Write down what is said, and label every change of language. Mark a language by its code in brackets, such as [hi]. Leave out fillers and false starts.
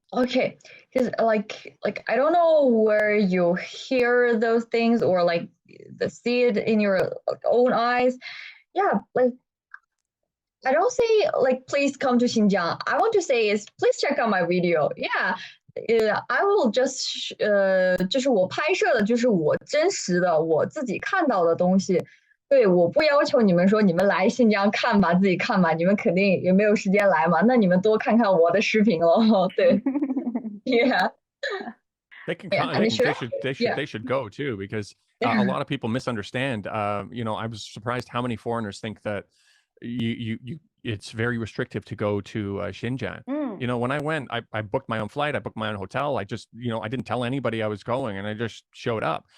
[en] Okay, because like I don't know where you hear those things or like see it in your own eyes. Yeah, like I don't say like please come to Xinjiang. I want to say is please check out my video. Yeah. I will just [zh] 就是我拍摄的就是我真实的我自己看到的东西。对，我不要求你们说你们来新疆看吧，自己看吧，你们肯定也没有时间来嘛，那你们多看看我的视频咯。对 ， [en] Yeah. They can. Yeah, They should go too, because a lot of people misunderstand. I was surprised how many foreigners think that it's very restrictive to go to Xinjiang. When I went, I booked my own flight, I booked my own hotel. I just, I didn't tell anybody I was going, and I just showed up.